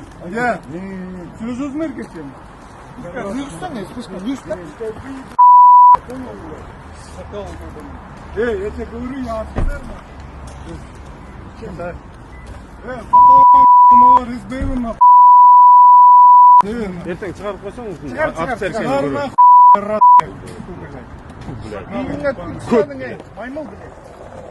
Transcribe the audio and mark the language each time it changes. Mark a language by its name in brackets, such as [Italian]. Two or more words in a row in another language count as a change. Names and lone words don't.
[Turkish] Ya. Söylüyorsun mu herkese? Lütfen ne? Lütfen. [Russian] Я тебе говорю, я офицер. [Kazakh] Ертең шығарып қойсаңыз. [Russian] Маймыл, блядь.